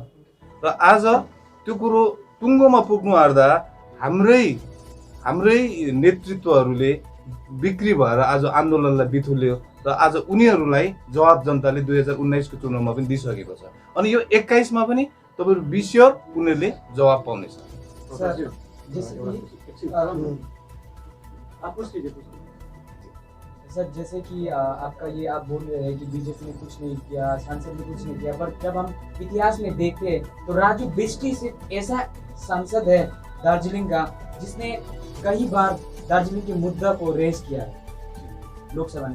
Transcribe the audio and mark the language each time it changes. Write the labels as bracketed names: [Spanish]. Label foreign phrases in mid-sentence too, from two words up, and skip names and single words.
[Nepali] र आज त्यो कुरो टुङ्गोमा पुग्नु आँट्दा हाम्रै नेतृत्वहरूले बिक्री भएर आज आन्दोलनलाई बिथुल्यो र आज उनीहरूलाई जवाब जनताले 2019 को चुनावमा पनि दिइसकेको छ। अनि यो 21 मा पनि तपाईहरु बिस्योर उनीहरूले जवाब पाउनेछ। [Hindi] सर जैसे कि आपका ये आप बोल रहे हैं कि बीजेपी ने कुछ नहीं किया, सांसद ने कुछ नहीं किया, पर जब हम इतिहास में देखते हैं तो राजू बिष्टी सिर्फ ऐसा सांसद है दार्जिलिंग का जिसने कई बार दार्जिलिंग के मुद्दा को रेज किया है लोकसभा में।